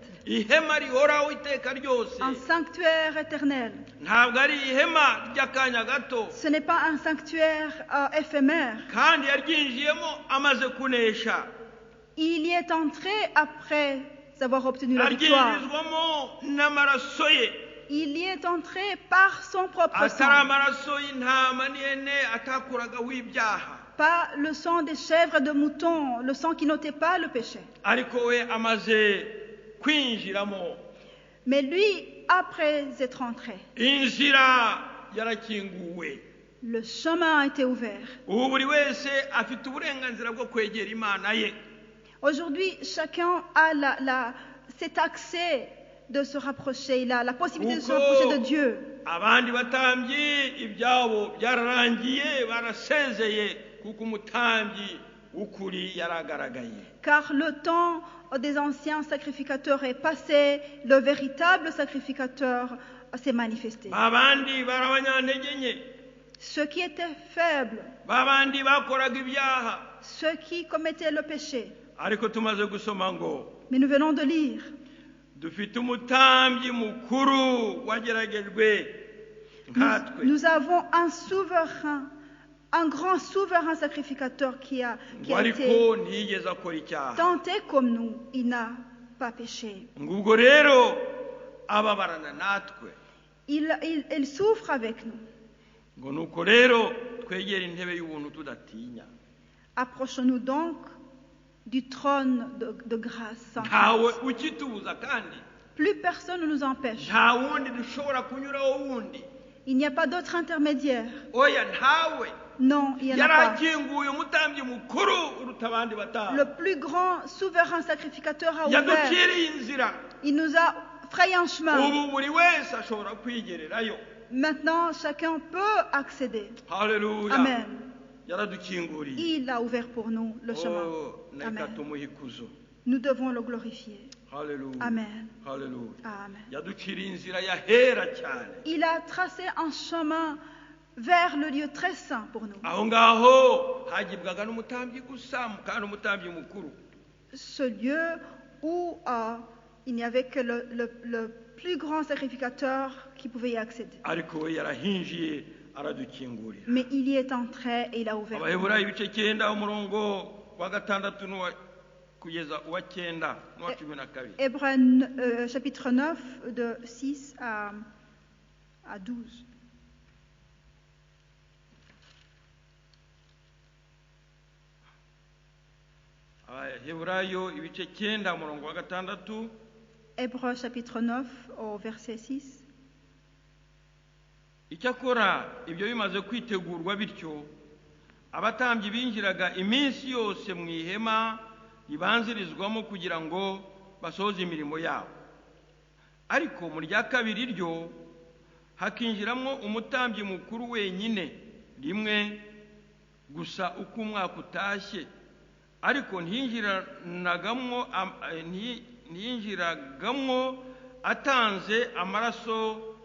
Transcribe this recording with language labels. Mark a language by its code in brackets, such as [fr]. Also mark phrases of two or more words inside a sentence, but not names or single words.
[rw] ihema rihoraho iteka ryose. [fr] un sanctuaire éternel. [rw] ntabwo ari ihema ry'akanya gato, [fr] Ce n'est pas un sanctuaire éphémère. [rw] kandi yaryinjiyemo amaze kunesha. [fr] Il y est entré après avoir obtenu la victoire. [rw] aryinjizwamo n'amaraso ye, [fr] Il y est entré par son propre [rw] atari [fr] sang, [rw] amaraso y'intama n'ihene atakuragaho ibyaha. [fr] pas le sang des chèvres et de moutons, le sang qui n'ôtait pas le péché. [rw] ariko we amaze kwinjiramo, [fr] Mais lui, après être entré, [rw] inzira yarakinguwe. [fr] le chemin a été ouvert. [rw] ubu buri wese afite uburenganzira bwo kwegera imana ye. [fr] Aujourd'hui, chacun a cet accès de se rapprocher, il a la possibilité de se rapprocher de Dieu. [rw] abandi batambyi ibyabo byararangiye, barasezeye kuko umutambyi w'ukuri yaragaragaye. [fr] Car le temps des anciens sacrificateurs est passé, le véritable sacrificateur s'est manifesté. [rw] babandi bari abanyantege nke, [fr] Ceux qui étaient faibles, [rw] babandi bakoraga ibyaha. [fr] ceux qui commettaient le péché. [rw] ariko tumaze gusoma ngo [fr] Mais nous venons de lire, [rw] dufite umutambyi mukuru wageragejwe nkatwe. [fr] nous avons un souverain, un grand souverain sacrificateur qui a [rw] ariko [fr] été [rw] ntiyigeze akora icyaha. [fr] tenté comme nous, il n'a pas péché. [rw] ngubwo rero ababarana natwe. [fr] Il souffre avec nous. [rw] ngo nuko rero twegera intebe y'ubuntu tudatinya. [fr] Approchons-nous donc du trône de grâce sans [rw] ntawe [fr] crainte. [rw] ukitubuza kandi [fr] Plus personne ne nous empêche. [rw] nta wundi dushobora kunyuraho wundi. [fr] Il n'y a pas d'autre intermédiaire. [rw] oya ntawe. [fr] Non, il n'y en a pas. [rw] yarakinguye umutambyi mukuru uruta abandi batambyi. [fr] Le plus grand souverain sacrificateur a ouvert. [rw] yaduciriye inzira. [fr] Il nous a frayé un chemin. [rw] ubu buri wese ashobora kwigererayo. [fr] Maintenant, chacun peut accéder. [rw] haleluya. [fr] Amen. [rw] yaradukinguriye. [fr] Il a ouvert pour nous le chemin. [rw] reka [fr] Amen. [rw] tumuhe ikuzo. [fr] Nous devons le glorifier. [rw] haleluya. [fr] Amen. [rw] haleluya. [fr] Amen. [rw] yaduciriye inzira yahera cyane. [fr] Il a tracé un chemin vers le lieu très saint pour nous. [rw] aho ngaho hagibwaga n'umutambyi gusa kandi umutambyi mukuru. [fr] Ce lieu où il n'y avait que le plus grand sacrificateur qui pouvait y accéder. [rw] ariko we yarahinjiye aradukingurira. [fr] Mais il y est entré et il a ouvert. [rw] abaheburayo ibice 9 umurongo wa 6 kugeza uwa 9 n'uwa 12. [fr] Hébreux chapitre 9 de 6 à 12. [rw] abaheburayo ibice 9 umurongo wa 6. [fr] Hébreux chapitre 9 au verset 6. [rw] icyakora ibyo bimaze kwitegurwa bityo, abatambyi binjiraga iminsi yose mu ihema ribanzirizwamo kugira ngo basohoze imirimo yabo. Ariko mu rya kabiri ryo hakinjiramo umutambyi mukuru wenyine rimwe gusa uko umwaka utashye, ariko ntiyinjiragamo atanze amaraso,